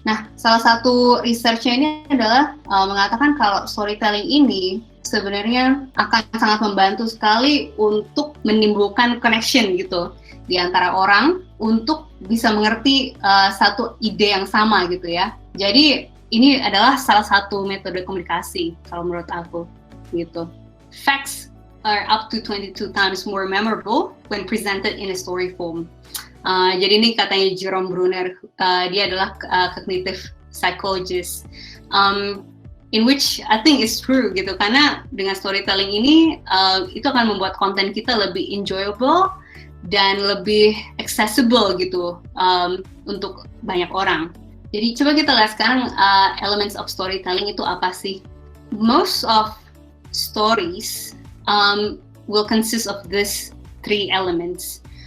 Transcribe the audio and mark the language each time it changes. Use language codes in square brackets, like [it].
[id] Nah, salah satu research-nya ini adalah mengatakan kalau storytelling ini sebenarnya akan sangat membantu sekali untuk menimbulkan connection gitu di antara orang untuk bisa mengerti satu ide yang sama gitu ya. Jadi ini adalah salah satu metode komunikasi kalau menurut aku gitu. [en] Facts are up to 22 times more memorable when presented in a story form. [id] Jadi ini katanya Jerome Bruner, dia adalah cognitive psychologist, [en] in which I think is true [id] gitu, karena dengan storytelling ini itu akan membuat konten kita lebih enjoyable dan lebih accessible gitu untuk banyak orang. Jadi coba kita lihat sekarang elements of storytelling itu apa sih? [en] Most of stories will consist of these three elements.